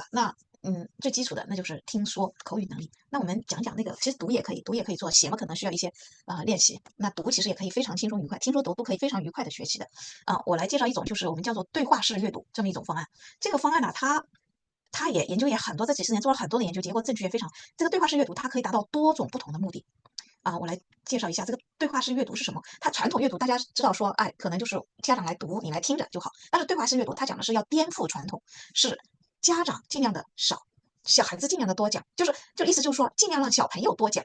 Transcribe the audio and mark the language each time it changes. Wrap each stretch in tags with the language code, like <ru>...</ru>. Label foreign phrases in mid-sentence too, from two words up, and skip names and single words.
<zh>那最基礎的那就是聽說口語能力。那我們講講那個，其實讀也可以做，寫嘛可能需要一些練習。那讀其實也可以非常輕鬆愉快，聽說讀都可以非常愉快的學習的我來介紹一種，就是我們叫做對話式閱讀這麼一種方案。這個方案呢，它也研究也很多，這幾十年做了很多的研究，結果證據也非常。這個對話式閱讀它可以達到多種不同的目的我来介绍一下这个对话式阅读是什么。它传统阅读大家知道说，哎，可能就是家长来读，你来听着就好。但是对话式阅读，它讲的是要颠覆传统，是家长尽量的少。小孩子尽量的多讲，就意思就是说，尽量让小朋友多讲。</zh>